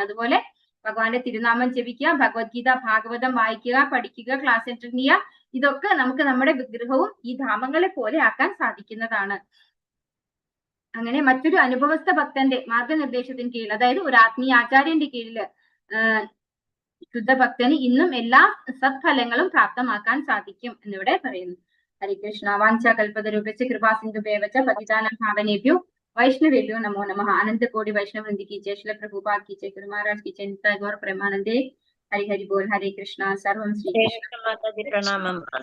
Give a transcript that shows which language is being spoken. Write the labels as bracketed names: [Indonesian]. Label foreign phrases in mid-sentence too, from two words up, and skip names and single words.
[Malayalam] അതുപോലെ ഭഗവാന്റെ തിരുനാമം ജപിക്കുക, ഭഗവത്ഗീത ഭാഗവതം വായിക്കുക, പഠിക്കുക, ക്ലാസ് അറ്റൻഡ് ചെയ്യുക, ഇതൊക്കെ നമുക്ക് നമ്മുടെ വിഗ്രഹവും ഈ ധാമങ്ങളെ പോലെ ആക്കാൻ സാധിക്കുന്നതാണ്. അങ്ങനെ മറ്റൊരു അനുഭവസ്ഥ ഭക്തന്റെ മാർഗനിർദ്ദേശത്തിന് കീഴിൽ, അതായത് ഒരു ആത്മീയ ആചാര്യന്റെ കീഴില് ശുദ്ധഭക്തന് ഇന്നും എല്ലാ സത്ഫലങ്ങളും പ്രാപ്തമാക്കാൻ സാധിക്കും എന്നിവിടെ പറയുന്നു. [Sanskrit] हरे कृष्ण। वाञ्छाकल्पतरुभ्यश्च कृपासिन्धुभ्य एव च पतितानां पावनेभ्यो वैष्णवेभ्यो नमो नमः। [Hindi] अनंत कोटि वैष्णव वृंद की जय। श्री प्रभुपाद की जय। गुरु महाराज की जय। नित्य गौर प्रेमानंदे। हरि हरि बोल। हरे कृष्णा। [Sanskrit] सर्वं श्री कृष्ण। माताजी प्रणामम्।